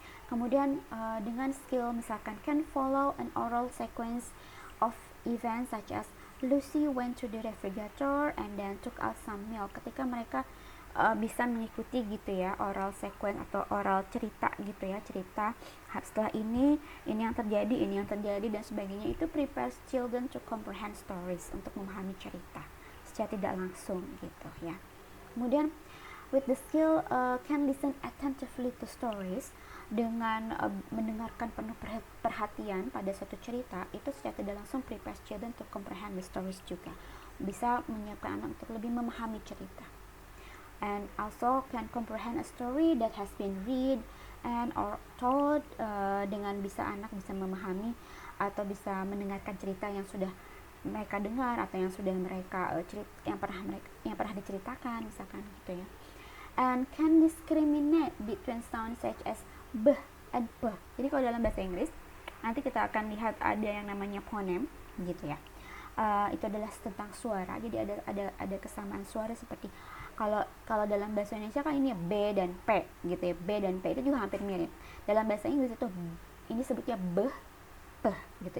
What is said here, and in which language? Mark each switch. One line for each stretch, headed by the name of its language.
English: Kemudian dengan skill misalkan can follow an oral sequence of events such as Lucy went to the refrigerator and then took out some milk.
Indonesian: Ketika mereka bisa mengikuti gitu ya oral sequence atau oral cerita gitu ya, cerita setelah ini yang terjadi dan sebagainya, itu prepares children to comprehend stories, untuk memahami cerita secara tidak langsung gitu ya. Kemudian with the skill can listen attentively to stories, dengan mendengarkan penuh perhatian pada suatu cerita, itu secara tidak langsung prepares children to comprehend the stories juga, bisa menyiapkan anak untuk lebih memahami cerita. And also can comprehend a story that has been read and or told, dengan anak bisa memahami atau bisa mendengarkan cerita yang sudah mereka dengar atau yang sudah mereka yang pernah diceritakan misalkan gitu ya.
English: And can discriminate between sounds such as b and p.
Indonesian: Jadi kalau dalam bahasa Inggris nanti kita akan lihat ada yang namanya phoneme gitu ya. Itu adalah tentang suara. Jadi ada kesamaan suara seperti kalau dalam bahasa Indonesia kan ini b dan p gitu ya. B dan p itu juga hampir mirip. Dalam bahasa Inggris itu ini sebutnya b, p gitu.